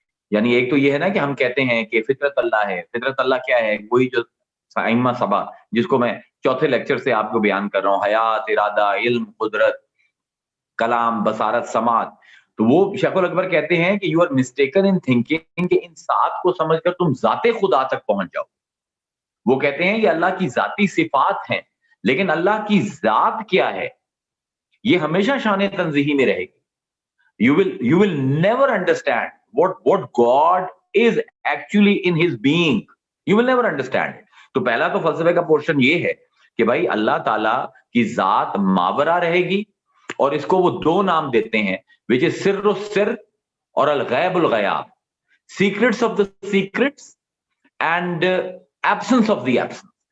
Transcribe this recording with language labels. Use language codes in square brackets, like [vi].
[ur] یعنی ایک تو یہ ہے نا کہ ہم کہتے ہیں کہ فطرت اللہ ہے. فطرت اللہ کیا ہے؟ وہی جو ائمہ سبا جس کو میں چوتھے لیکچر سے آپ کو بیان کر رہا ہوں, حیات, ارادہ, علم, قدرت, کلام, بصارت, سماعت. تو وہ شیخ الاکبر کہتے ہیں کہ [en] you are mistaken in thinking [ur] کہ ان سات کو سمجھ کر تم ذات خدا تک پہنچ جاؤ. وہ کہتے ہیں یہ اللہ کی ذاتی صفات ہیں, لیکن اللہ کی ذات کیا ہے یہ ہمیشہ شان تنزیہی میں رہے گی. [en] You will never understand what God is actually in his being. You will never understand it. [ur] تو پہلا تو فلسفے کا پورشن یہ ہے کہ بھائی اللہ تعالیٰ کی ذات ماورا رہے گی, اور اس کو وہ دو نام دیتے ہیں [en] which is [ur] سر السر اور الغیب الغیاب, [en] secrets of the secrets and absence of the absence.